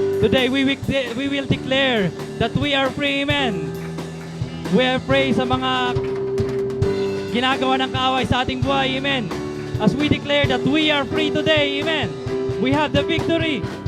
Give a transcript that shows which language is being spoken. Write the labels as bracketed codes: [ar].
[en] Today we will declare that we are free, amen. We are free [tl] sa mga ginagawa ng kaaway sa ating buhay, amen. [en] As we declare that we are free today, amen. We have the victory.